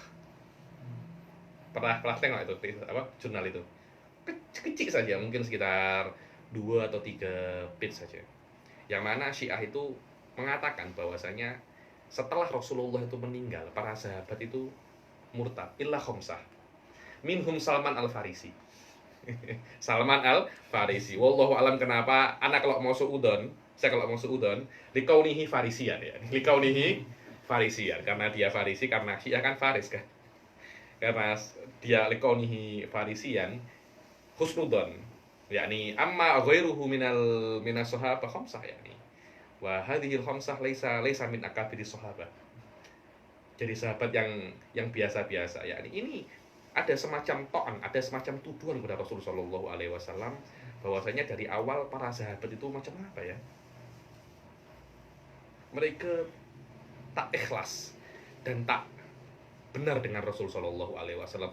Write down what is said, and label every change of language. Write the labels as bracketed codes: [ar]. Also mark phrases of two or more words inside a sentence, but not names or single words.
[id] Pernah tengok itu apa jurnal itu, kecil saja, mungkin sekitar 2 atau 3 page saja, yang mana Syiah itu mengatakan bahwasanya setelah Rasulullah itu meninggal, para sahabat itu murtad [ar] إلا خمسة منهم [id] Salman Al-Farisi. Salman Al-Farisi, [ar] والله أعلم [id] kenapa anak kalau mau suudon, saya kalau mau suudon [ar] لكونه فارسيا [id] ya, [ar] لكونه فارسيا, [id] karena dia Farisi, karena Syiah kan Faris kan, karena dia [ar] لكونه فارسيا [id] husnudon, yakni [ar] أما غيره من الصحابة خمسة, [id] yakni [ar] وهذه الخمسة ليس من أكابر الصحابة. [id] Jadi sahabat yang biasa-biasa, yakni ini ada semacam to'an, ada semacam tuduhan kepada Rasulullah [ar] صلى الله عليه وسلم [id] bahwasanya dari awal para sahabat itu macam apa ya? Mereka tak ikhlas dan tak benar dengan Rasulullah [ar] صلى الله عليه وسلم.